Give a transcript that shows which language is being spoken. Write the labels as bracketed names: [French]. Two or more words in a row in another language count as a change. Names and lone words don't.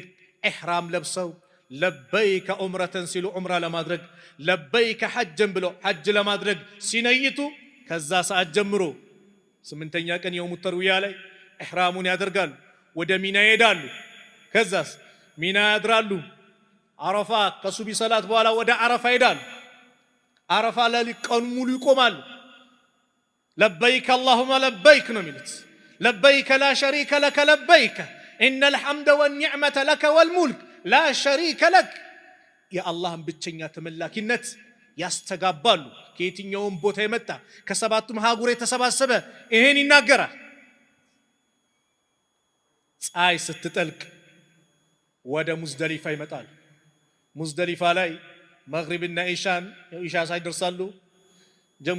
[Amharic] ኢህራም ለብሰው [Arabic] لبيك عمرة [Amharic] ሲሉ ዑምራ ለማድረግ [Arabic] لبيك حجا [Amharic] ብሎ ሐጅ ለማድረግ ሲነይቱ ከዛ ሰዓት ጀምሮ 8ኛ ቀን [Arabic] يوم التروية [Amharic] ላይ ኢህራሙን ያደርጋሉ ወደ ሚና ይሄዳሉ ከዛስ ሚና ያድራሉ አረፋ ከሱቢ ሰላት በኋላ ወደ አረፋ ይሄዳሉ አረፋ ላይ ቀን ሙሉ ይቆማሉ ለበይከ [Arabic] اللهم لبيك [Amharic] ነው የሚሉት [Arabic] لبيك لا شريك لك لبيك ان الحمد والنعمه لك والملك لا شريك لك يا الله [Amharic] ብቸኛ ተመላኪነት ያስተጋባሉ ከየትኛውም ቦታ የመጣ ከሰባቱም ሀገር የተሰባሰበ ይሄን ይናገራል ፀሐይ ስትጠልቅ ወደ ሙዝደሊፋ ይመጣል ሙዝደሊፋ ላይ መግሪብና ኢሻ ሳይደርሳሉ ጀሙ